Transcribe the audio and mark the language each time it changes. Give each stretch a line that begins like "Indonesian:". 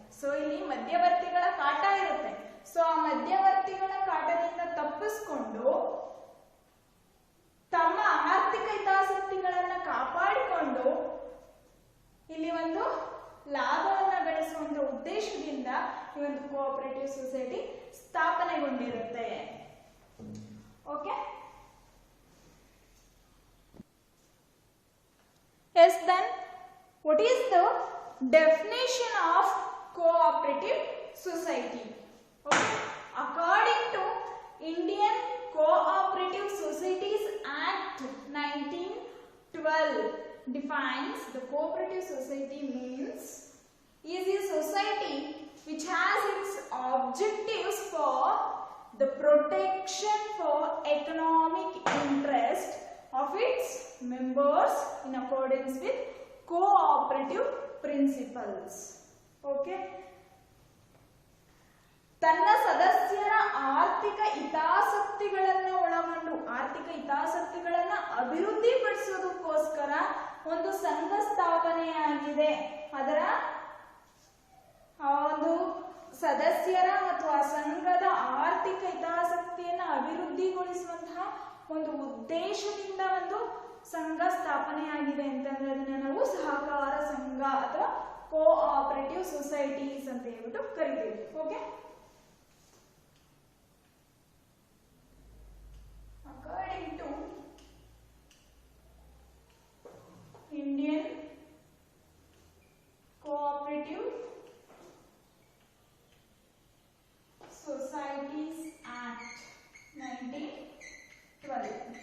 Kannada: So ಇಲ್ಲಿ ಮಧ್ಯವರ್ತಿಗಳ ಕಾಟ ಇರುತ್ತೆ. ಸೊ ಆ ಮಧ್ಯವರ್ತಿಗಳ ಕಾಟದಿಂದ ತಪ್ಪಿಸ್ಕೊಂಡು ತಮ್ಮ ಆರ್ಥಿಕ ಹಿತಾಸಕ್ತಿಗಳನ್ನ ಕಾಪಾಡಿಕೊಂಡು ಇಲ್ಲಿ ಒಂದು ಲಾಭವನ್ನ ಗಳಿಸುವಂತ ಉದ್ದೇಶದಿಂದ ಈ ಒಂದು cooperative society ಸ್ಥಾಪನೆಗೊಂಡಿರುತ್ತೆ.
English: Okay, yes, then what is the definition of cooperative society? Okay, according to Indian Cooperative Societies Act 1912 defines the cooperative society means is a society which has its objectives for the protection for economic interest of its members in accordance with cooperative principles.
Kannada: Okay, ತನ್ನ ಸದಸ್ಯರ ಆರ್ಥಿಕ ಹಿತಾಸಕ್ತಿಗಳನ್ನು ಒಳಗೊಂಡು ಆರ್ಥಿಕ ಹಿತಾಸಕ್ತಿಗಳನ್ನ ಅಭಿವೃದ್ಧಿಪಡಿಸೋದಕ್ಕೋಸ್ಕರ ಒಂದು ಸಂಘ ಸ್ಥಾಪನೆಯಾಗಿದೆ. ಅದರ ಒಂದು ಸದಸ್ಯರ ಮತ್ತು ಆ ಸಂಘದ ಆರ್ಥಿಕ ಹಿತಾಸಕ್ತಿಯನ್ನು ಅಭಿವೃದ್ಧಿಗೊಳಿಸುವಂತಹ ಒಂದು ಉದ್ದೇಶದಿಂದ ಒಂದು ಸಂಘ ಸ್ಥಾಪನೆಯಾಗಿದೆ ಅಂತಂದ್ರೆ ಅದನ್ನ ನಾವು ಸಹಕಾರ ಸಂಘ ಅಥವಾ ಕೋಆಪರೇಟಿವ್ ಸೊಸೈಟೀಸ್ ಅಂತ ಹೇಳ್ಬಿಟ್ಟು ಕರಿತೀವಿ.
English: Okay, according to Indian Cooperative Societies Act 1912.